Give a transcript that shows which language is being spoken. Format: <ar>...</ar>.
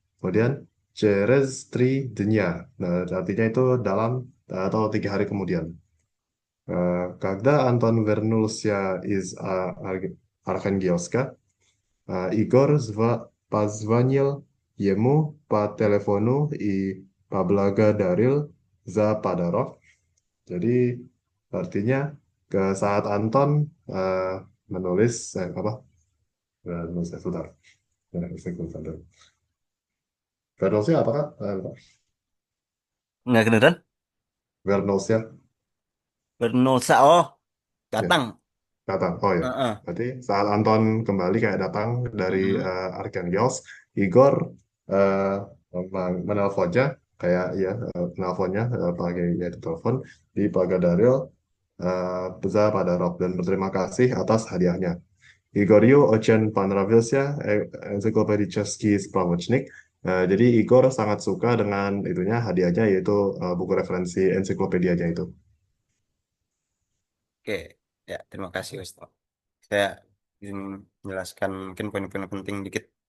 <id>Kemudian,</id> <ru>через 3 дня,</ru> <id>nah, artinya itu dalam atau 3 hari kemudian.</id> <ru>Когда Антон вернулся из Архангельска, Игорь позвонил ему по телефону и поблагодарил за подарок.</ru> <id>Jadi artinya ke saat Anton menulis apa? Menulis sebentar. Sebentar. Vernosnya apakah? Nggak kedengeran? Vernosnya Bernusa, oh, ya. datang. Datang. Oh ya. Heeh. Berarti saat Anton kembali kayak datang dari Mm-mm. Arkhangelsk, Igor eh, menelponnya kayak ya menelponnya pakai yaitu telepon di Pagadario Peza pada Rob dan berterima kasih atas hadiahnya.</id> <ru>Igoryu очень понравился энциклопедический справочник.</ru> <id>Jadi Igor sangat suka dengan itunya hadiahnya yaitu buku referensi ensiklopedianya itu. Oke, ya terima kasih Ustaz. Saya izin menjelaskan mungkin poin-poin penting dikit.</id>